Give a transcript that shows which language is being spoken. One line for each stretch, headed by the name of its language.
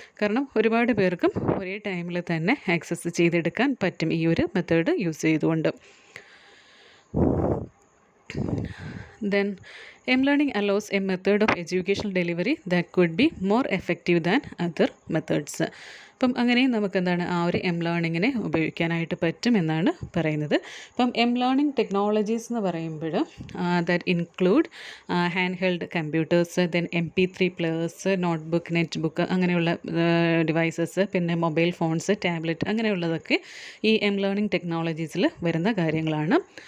Malayalam: കാരണം ഒരുപാട് പേർക്കും ഒരേ ടൈമിൽ തന്നെ ആക്സസ് ചെയ്തെടുക്കാൻ പറ്റും ഈ ഒരു മെത്തേഡ് യൂസ് ചെയ്തുകൊണ്ട്.
English: Then M-learning allows a method of educational delivery that could be more effective than other methods.
Malayalam: അപ്പം അങ്ങനെയും നമുക്ക് എന്താണ് ആ ഒരു എം ലേണിങ്ങിനെ ഉപയോഗിക്കാനായിട്ട് പറ്റും എന്നാണ് പറയുന്നത്. അപ്പം എം ലേണിംഗ് ടെക്നോളജീസ് എന്ന് പറയുമ്പോൾ
English: that include hand held computers,
Malayalam: then MP3 players, notebook, net book അങ്ങനെയുള്ള ഡിവൈസസ്, പിന്നെ മൊബൈൽ ഫോൺസ്, ടാബ്ലറ്റ് അങ്ങനെയുള്ളതൊക്കെ ഈ എം ലേണിംഗ് ടെക്നോളജീസിൽ വരുന്ന കാര്യങ്ങളാണ്.